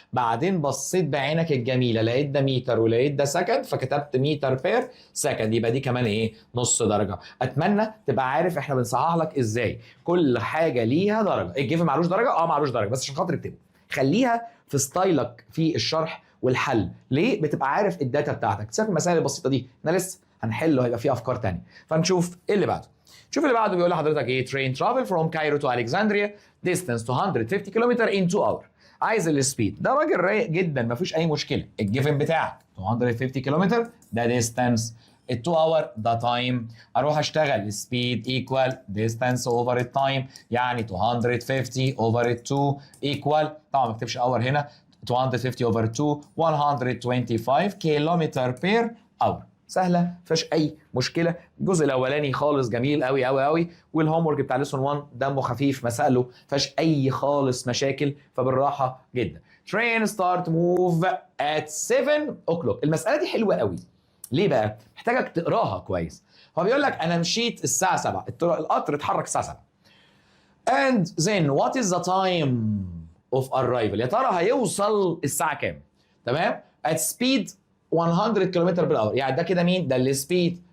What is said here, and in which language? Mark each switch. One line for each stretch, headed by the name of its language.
Arabic: بعدين بصيت بعينك الجميله لقيت ده متر ولقيت ده سكند، فكتبت متر بير سكند، يبقى دي كمان ايه؟ نص درجه. اتمنى تبقى عارف احنا بنصحح لك ازاي كل حاجه ليها درجه. الجيف معلوش درجه؟ معلوش درجه، بس عشان خاطر اكتبه خليها في ستايلك في الشرح والحل. ليه؟ بتبقى عارف الداتا بتاعتك. سيبك من المسائل البسيطه دي، احنا لسه هنحله، هيبقى فيه افكار تانية. فنشوف ايه اللي بعده. شوف اللي بعده بيقول لحضرتك ايه؟
English: train travel from Cairo to Alexandria distance 250 km in 2 hours.
Arabic: عايز السبيد. ده راجل رايق جدا، مفيش اي مشكله. الجيفن بتاعك 250 كيلومتر ده ديستانس، ال 2 اور ده تايم. اروح اشتغل سبيد ايكوال ديستانس اوفر التايم، يعني 250 اوفر 2 ايكوال، طبعا ما اكتبش اور هنا، 250 اوفر 2 125 كيلومتر بير اور. سهله، مفيهاش اي مشكله. الجزء الاولاني خالص جميل قوي قوي قوي، والهوم ورك بتاع ليسون 1 دمه خفيف، مسائله مفيهاش اي خالص مشاكل، فبالراحه جدا.
English: train start move at 7 o'clock.
Arabic: المساله دي حلوه قوي. ليه بقى؟ محتاجك تقراها كويس. هو بيقول لك انا مشيت الساعه 7، القطر اتحرك الساعه 7.
English: and then what is the time of arrival؟
Arabic: يا ترى هيوصل الساعه كام؟ تمام؟
English: at speed
Arabic: 100 كيلومتر بالأور، يعني ده كده مين؟ ده السبيد.